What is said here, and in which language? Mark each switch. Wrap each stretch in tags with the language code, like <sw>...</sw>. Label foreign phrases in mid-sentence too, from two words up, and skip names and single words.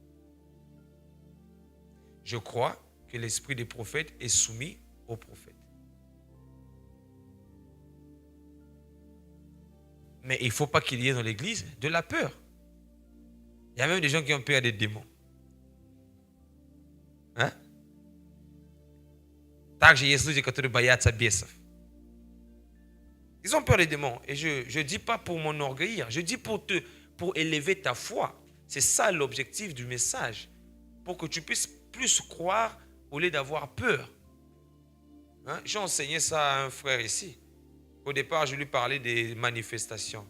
<fr>Je crois que l'esprit des prophètes est soumis aux prophètes. Mais il ne faut pas qu'il y ait dans l'église de la peur. Il y a même des gens qui ont peur des démons. Hein?</fr> <ru>Также есть люди, которые боятся бесов.</ru> <fr>Ils ont peur des démons. Et je ne dis pas pour m'enorgueillir, je dis pour élever ta foi. C'est ça l'objectif du message. Pour que tu puisses plus croire au lieu d'avoir peur. Hein? J'ai enseigné ça à un frère ici. Au départ, je lui parlais des manifestations.</fr>